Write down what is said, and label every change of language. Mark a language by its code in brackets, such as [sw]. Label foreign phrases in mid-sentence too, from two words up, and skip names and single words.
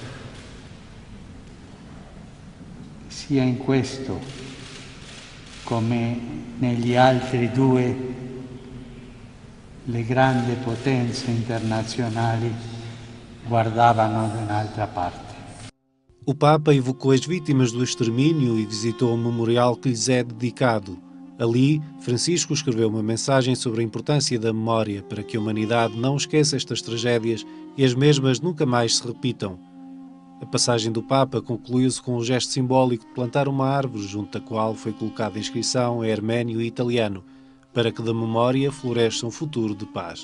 [it] sia in questo come negli altri due le grandi potenze internazionali guardavano da un'altra parte. [pt] O Papa evocou as vítimas do extermínio e visitou um memorial que lhes é dedicado. Ali, Francisco escreveu uma mensagem sobre a importância da memória para que a humanidade não esqueça estas tragédias e as mesmas nunca mais se repitam. A passagem do Papa concluiu-se com um gesto simbólico de plantar uma árvore junto da qual foi colocada a inscrição em arménio e italiano, para que da memória floresça um futuro de paz.